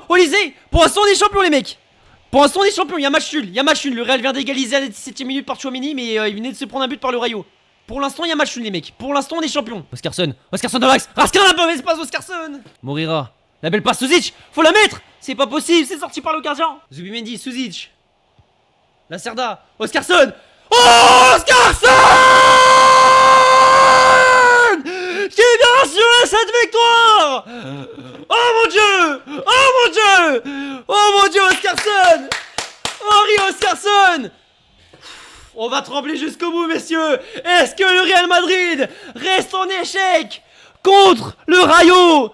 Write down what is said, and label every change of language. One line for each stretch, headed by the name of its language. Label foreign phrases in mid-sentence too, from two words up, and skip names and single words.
French: Olysée, pour l'instant on est champion, les mecs. Pour l'instant on est champion, il y a match nul. Il y a match nul. Le Real vient d'égaliser à la 17ème minute par Chouamini, mais il venait de se prendre un but par le Rayo. Pour l'instant il y a match nul, les mecs. Pour l'instant on est champion. Oscarson de Max. Raskin la bonne espace, Oscarson. Morira. La belle passe, Suzic. Faut la mettre. C'est pas possible, c'est sorti par le gardien. Zubimendi, Suzic. La Cerda. Oscarson. Oh, Oscarson qui vient assurer cette victoire. Oh mon dieu. Oh mon dieu. Oh mon dieu, Oscarson. Henri Oscarson. On va trembler jusqu'au bout, messieurs. Est-ce que le Real Madrid reste en échec contre le Rayo?